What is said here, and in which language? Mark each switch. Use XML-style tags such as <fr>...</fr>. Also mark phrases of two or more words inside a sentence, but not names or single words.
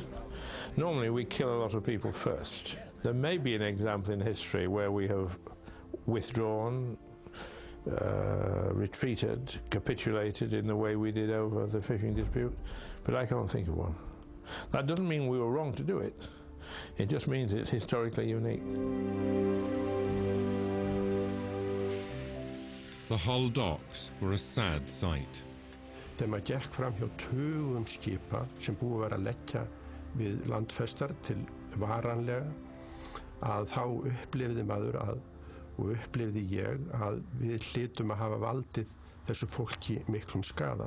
<en>Normally we kill a lot of people first. There may be an example in history where we have withdrawn, retreated, capitulated in the way we did over the fishing dispute, but I can't think of one. That doesn't mean we were wrong to do it. It just means it's historically unique. The Hull docks were a sad sight.</en> <is>Þegar maður gekk fram hjá tugum skipa sem búið var að leggja við landfestar til varanlega, að þá upplifði maður og upplifði ég að við hlytum að hafa valdið þessu fólki miklum skada.</is>